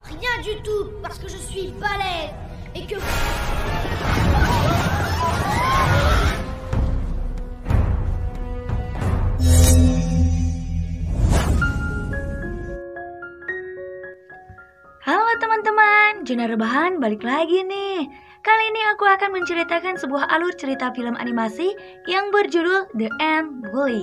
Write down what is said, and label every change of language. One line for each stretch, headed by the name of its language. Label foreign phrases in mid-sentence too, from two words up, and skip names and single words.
French: rien du tout parce que je suis balèze et que...
Indonesian: Halo teman-teman, Juna Rebahan balik lagi nih. Kali ini aku akan menceritakan sebuah alur cerita film animasi yang berjudul The Ant Bully.